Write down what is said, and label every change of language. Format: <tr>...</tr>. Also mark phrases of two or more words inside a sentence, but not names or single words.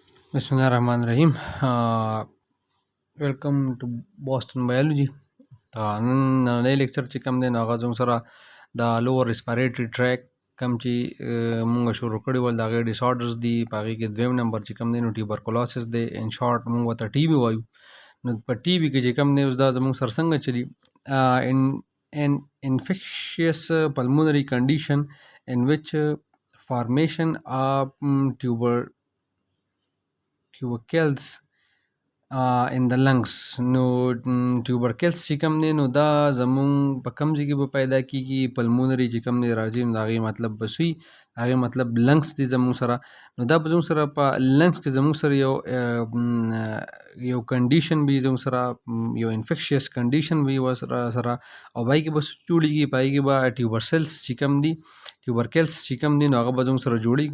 <ar>بسم الله الرحمن الرحيم.</ar> <en>Welcome to Boston Biology.</en> <ps>نننی لیکچر چې کوم دی نو هغه زموږ سره د</ps> <en>lower respiratory tract</en> <ps>کوم چې مونږ شروع کړي ول د هغې ډیسارډرز دي په هغې کې دویم نمبر چې کوم دی نو ټیوبرکلوسس دی</ps> <en>in short</en> <ps>مونږ ورته ټي بي وایو. نو په ټي بي کې چې کوم دی اوس دا زموږ سره څنګه چلي</ps> <en>an infectious pulmonary condition in which formation of tubercles in the lungs.</en> <ps>نو ټیوبرکلس چې کوم دی نو دا زمونږ په کوم ځای کې به پیدا کېږي پلمونري چې کوم دی راځي نو د هغې مطلب به سوي هغې مطلب لنګس دي زمونږ سره. نو دا به زمونږ سره په لنګس کې زمونږ سره یو کنډیشن وي زمونږ سره یو</ps> <en>infectious condition</en> <ps>وي ورسره سره او په هغې کې به څه جوړېږي په هغې کې به ټیوبرسلس چې کوم دي ټیوبرکلس چې کوم دي نو هغه به زموږ سره جوړېږي.</ps>